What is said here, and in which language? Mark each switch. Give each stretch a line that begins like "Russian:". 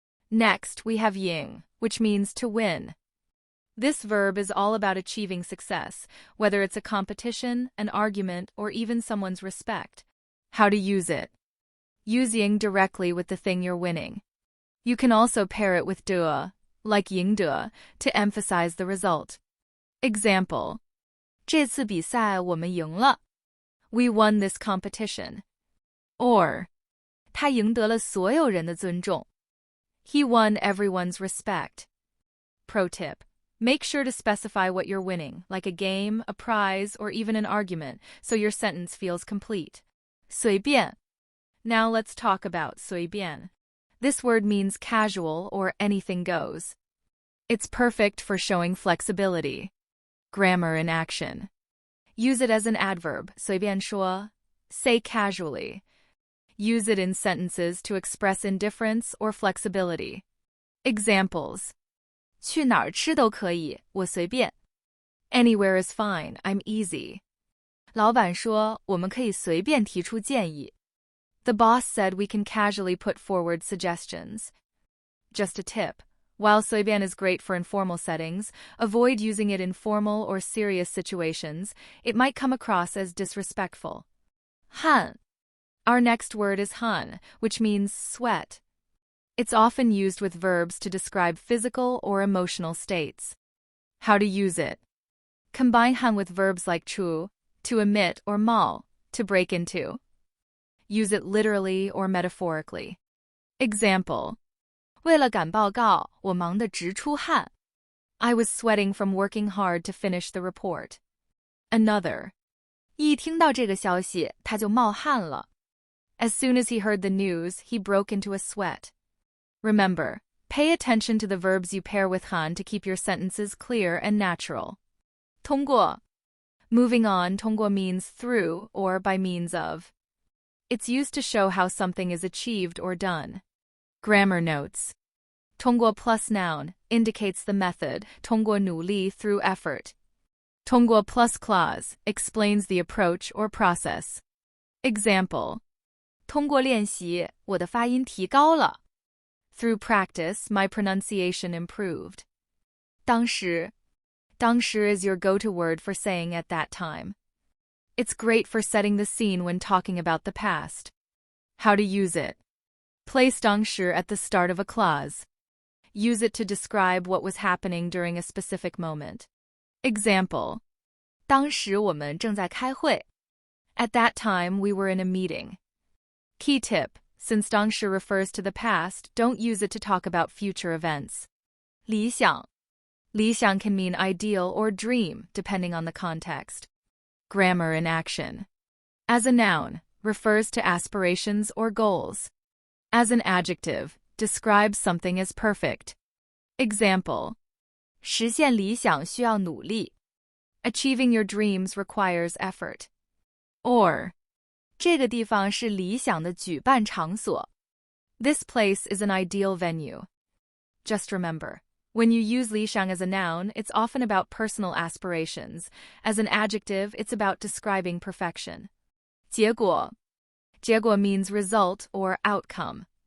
English: Next, we have Ying, which means to win. This verb is all about achieving success, whether it's a competition, an argument, or even someone's respect. How to use it. Use Ying directly with the thing you're winning. You can also pair it with de, like Ying de, to emphasize the result. Example.
Chinese: 这次比赛我们赢了.
English: We won this competition.
Chinese: Or, 他赢得了所有人的尊重.
English: He won everyone's respect. Pro tip. Make sure to specify what you're winning, like a game, a prize, or even an argument, so your sentence feels complete.
Chinese: 随便.
English: Now let's talk about 随便. This word means casual or anything goes. It's perfect for showing flexibility. Grammar in action. Use it as an adverb, 随便说, say casually. Use it in sentences to express indifference or flexibility. Examples.
Chinese: 去哪儿吃都可以，我随便.
English: Anywhere is fine, I'm easy.
Chinese: 老板说，我们可以随便提出建议.
English: The boss said we can casually put forward suggestions. Just a tip. While 随便 is great for informal settings, avoid using it in formal or serious situations. It might come across as disrespectful.
Chinese: 汗.
English: Our next word is 汗, which means sweat. It's often used with verbs to describe physical or emotional states. How to use it. Combine 汗 with verbs like 出, to emit, or 冒, to break into. Use it literally or metaphorically. Example.
Chinese: 为了赶报告，我忙得直出汗.
English: I was sweating from working hard to finish the report. Another.
Chinese: 一听到这个消息，他就冒汗了.
English: As soon as he heard the news, he broke into a sweat. Remember, pay attention to the verbs you pair with 汗 to keep your sentences clear and natural.
Chinese: 通过.
English: Moving on, 通过 means through or by means of. It's used to show how something is achieved or done. Grammar notes. 通过 plus noun indicates the method, 通过努力 through effort. 通过 plus clause explains the approach or process. Example.
Chinese: 通过练习，我的发音提高了.
English: Through practice, my pronunciation improved. 当时. 当时 is your go-to word for saying at that time. It's great for setting the scene when talking about the past. How to use it. Place 当时 at the start of a clause. Use it to describe what was happening during a specific moment. Example.
Chinese: 当时我们正在开会.
English: At that time, we were in a meeting. Key tip. Since 当时 refers to the past, don't use it to talk about future events. 理想.理想 can mean ideal or dream, depending on the context. Grammar in action. As a noun, refers to aspirations or goals. As an adjective, describes something as perfect. Example.
Chinese: 实现理想需要努力.
English: Achieving your dreams requires effort. Or.
Chinese: 这个地方是理想的举办场所.
English: This place is an ideal venue. Just remember, when you use 理想 as a noun, it's often about personal aspirations. As an adjective, it's about describing perfection. 结果.结果 means result or outcome.